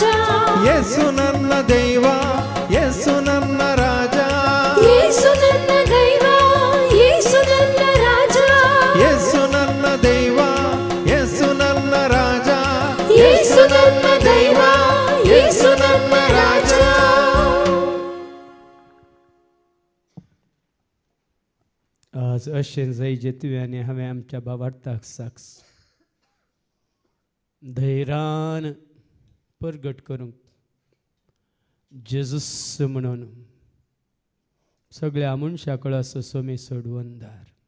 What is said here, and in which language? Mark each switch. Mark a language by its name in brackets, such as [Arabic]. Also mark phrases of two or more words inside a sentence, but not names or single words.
[Kannada] ಯೇಸು ನನ್ನ ದೇವ ಯೇಸು ನನ್ನ ರಾಜ ಯೇಸು ನನ್ನ ದೈವ ಯೇಸು ನನ್ನ ರಾಜ ಯೇಸು ನನ್ನ ದೇವ ಯೇಸು ನನ್ನ ರಾಜ ಯೇಸು ನನ್ನ ದೈವ ಯೇಸು ನನ್ನ ರಾಜ [Konkani] आज अशें जाय जे तुवें हांवें आमच्या भावार्थाक साक्ष धैर्यान परगट करूंक जेजूस म्हणून सगळ्या मनशा कळासो सोमी सोडवून धार